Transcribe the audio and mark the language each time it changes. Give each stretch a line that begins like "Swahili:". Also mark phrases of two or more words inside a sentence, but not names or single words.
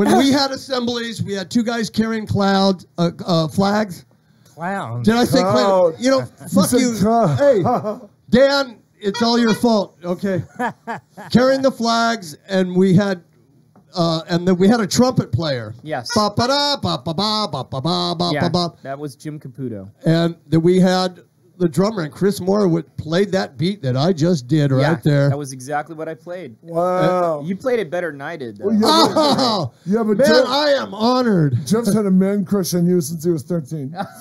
English: When we had assemblies, we had two guys carrying flags. Clown. Did I say Cloud. clown? You know, fuck said you. cloud. Hey, Dan, it's all your fault. Okay, carrying the flags, and we had, and then we had a trumpet player. Yes. Ba ba da ba ba ba ba ba ba ba Yeah, ba. that was Jim Caputo. And then we had the drummer, and Chris Moore played that beat that I just did Yeah, right there. That was exactly what I played. Wow. You played it better than I did, though. Well, Oh, yeah, but man, Jeff, I am honored. Jeff's had a man crush on you since he was 13.